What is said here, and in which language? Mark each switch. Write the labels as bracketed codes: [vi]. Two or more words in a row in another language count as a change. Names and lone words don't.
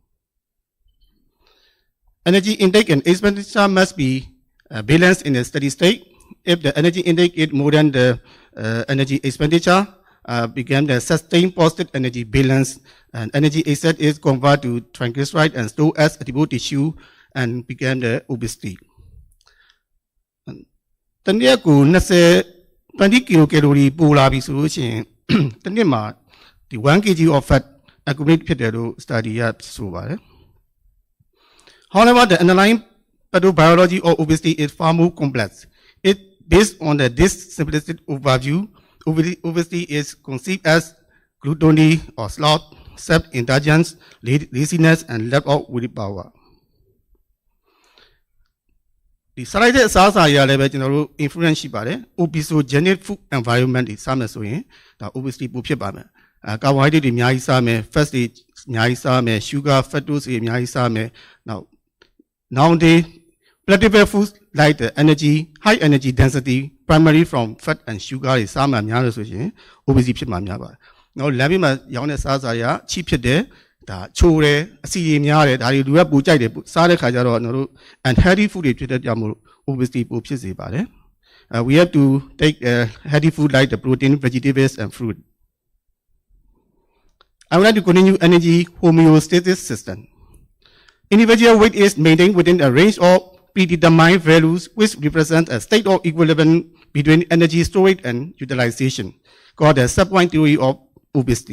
[en] Energy intake and expenditure must be balanced in a steady state. If the energy intake is more than the energy expenditure, become the sustained positive energy balance, and energy excess is converted to triglyceride and stored as adipose tissue and become the obesity. [my] တနေ့ကို20 kilocalorie ပိုလာပြီဆိုလို့ရှိရင်တနေ့မှာဒီ [en] 1 kg of fat accumulate [my] ဖြစ်တယ်လို့ [en] study [my] ရဆိုပါတယ် [en] However, the underlying pathobiology of obesity is far more complex. It based on this simplistic overview, obesity is conceived as gluttony or sloth, self-indulgence, laziness, and lack of willpower. The slide is also a influence obesogenic food environment is some the obesity [my] ပိုဖြစ်ပါမယ် [en] carbohydrate [my] တွေအများကြီးစားမယ် [en] fat [my] တွေအများကြီးစားမယ် [en] sugar fructose [my] တွေအများကြီးစားမယ် [en] nowadays plentiful foods like the high energy density primarily from fat and sugar [my] တွေစားမှများလို့ဆိုရင် [en] obesity [my] ဖြစ်မှာများပါတယ် နောက်လမ်းဘေးမှာရောင်းတဲ့စားရချိဖြစ်တယ်ဒါချိုးတယ်အဆီတွေများတယ်ဒါတွေလူကပူကြိုက်တယ်စားတဲ့ခါကျတော့တို့ [en] unhealthy food [my] တွေဖြစ်တဲ့ကြောင့်မို့ [en] obesity [my] ပိုဖြစ်စေပါတယ် [en] we have to take healthy food like the protein vegetables and fruit I would like to continue energy homeostasis system individual weight is maintained within a range of predetermined values which represent a state of equilibrium between energy storage and utilization called the subpoint theory of obesity.